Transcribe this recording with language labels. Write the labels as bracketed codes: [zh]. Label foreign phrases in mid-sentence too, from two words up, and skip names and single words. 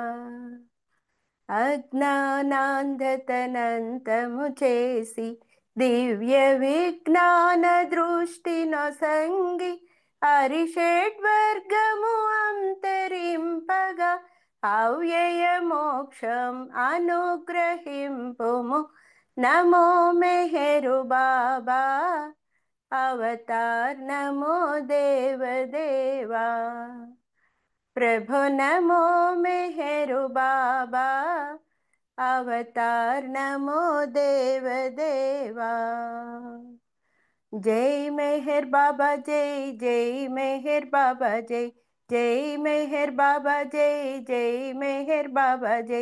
[te] అజ్ఞానాంధతనంతము చేసి దివ్య విజ్ఞాన దృష్టి నొసంగి హరిషడ్వర్గము అంతరింపగా అవ్యయ మోక్షం అనుగ్రహింపుము నమో మెహరు బాబా అవతార్ నమో దేవ దేవా। [sa] प्रभु नमो मेहरु बाबा अवतार नमो देव देवा। [hi] जय मेहर बाबा जय जय मेहर बाबा जय जय मेहर बाबा जय जय मेहर बाबा जय